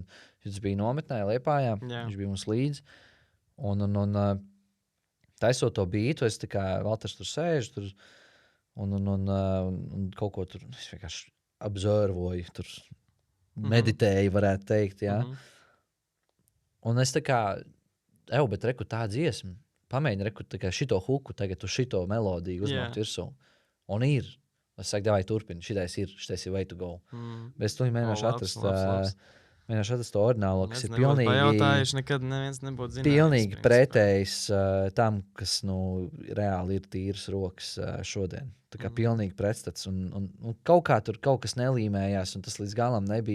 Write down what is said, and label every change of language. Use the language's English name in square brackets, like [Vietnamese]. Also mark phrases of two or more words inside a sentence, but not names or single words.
[Latvian] Viņš bija nometnē Liepājā, viņš bija mums līdzi, un taisot to beatu, es tā kā Valters tur sēž, un kaut ko tur, es vienkārši observoju, tur meditēju, varētu teikt, jā. Un es tā kā, bet reku tā dziesma, pamēģini reku tā kā šito huku, tagad uz šito melodiju uzmākt virsū. Un ir. Es saku, davai turpini, šitais ir [English] way to go. [Latvian] Bet es tu mēģināšu atrast to oriģinālo, kas ir pilnīgi... Pajautājuši, nekad neviens nebūtu zinājis. Pilnīgi pretējs tam, kas, reāli ir tīras rokas šodien. Tā kā pilnīgi pretstats. Un kaut kā tur kaut kas nelīmējās, un tas līdz galam nebija.